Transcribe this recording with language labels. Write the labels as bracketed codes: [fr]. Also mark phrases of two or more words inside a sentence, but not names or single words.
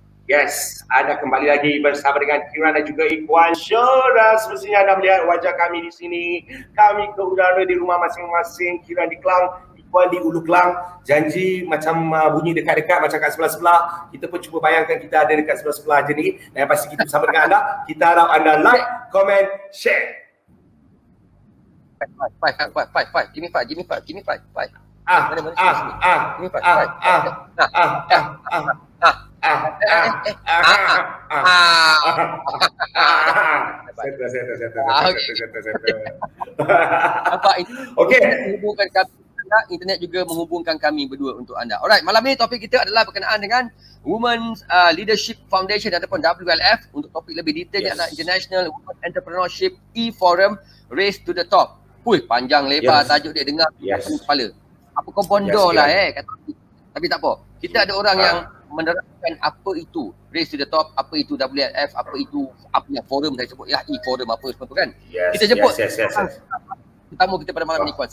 [ms] Yes, anda kembali lagi bersama dengan Kiran dan juga Ikhwan Show. Dan semestinya anda melihat wajah kami di sini. Kami ke udara di rumah masing-masing. Kiran di Kelang, Ikhwan di Ulu Kelang. Janji macam bunyi dekat-dekat macam kat sebelah-sebelah. Kita pun cuba bayangkan kita ada dekat sebelah-sebelah je ni. Dan pasti kita bersama dengan anda. Kita harap anda [en] like, comment, share. Five. Give me five. Give me five. Give me five. [ms] Internet juga menghubungkan kami berdua untuk anda. Alright, malam ni topik kita adalah berkenaan dengan Women's Leadership Foundation ataupun WLF. Untuk topik lebih detailnya adalah International Women Entrepreneurship E-Forum Race to the Top. Panjang lebar tajuk dia, dengar kepala. Apa kau bondo lah kata. Tapi tak apa. Kita ada orang yang menerangkan apa itu Race to the Top, apa itu WLF, apa itu forum saya sebut E-Forum apa semua tu kan. Kita jemput tetamu kita pada malam ni, Kuan.